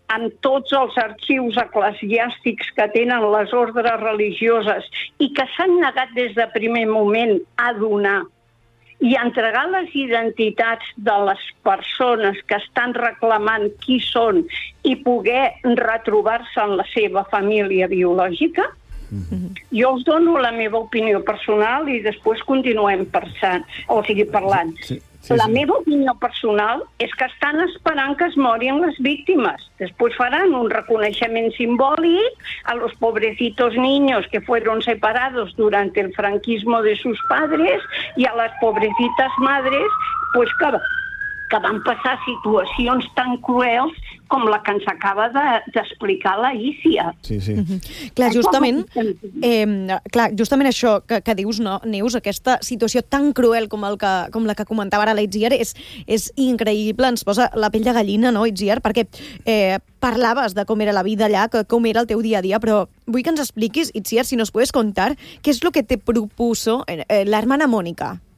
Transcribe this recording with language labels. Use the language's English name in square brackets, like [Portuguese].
[Catalan] amb tots els arxius eclesiàstics que tenen les ordres religioses i que s'han negat des de primer moment a donar i entregar les identitats de les persones que estan reclamant qui són i poder retrobar-se en la seva família biològica, jo us dono la meva opinió personal i després continuem pensant, o sigui, parlant. Sí, sí, sí. La meva opinió personal és que estan esperant que es morin les víctimes. Després faran un reconeixement simbòlic a [Spanish] los pobrecitos niños que fueron separados durante el franquismo de sus padres y a las pobrecitas madres, pues que [Catalan] van passar situacions tan cruels com la que ens acaba d'explicar la Ícia. Sí, sí. Clar, justament, clar, justament això que dius, no, Neus, aquesta situació tan cruel com la que comentava ara la Itziar, és increïble, ens posa la pell de gallina, no, Itziar? Perquè parlaves de com era la vida allà, com era el teu dia a dia, però vull que ens expliquis, Itziar, [Spanish] si nos puedes contar, [Catalan] què és el que [Spanish] te propuso [Catalan] l'hermana Mònica?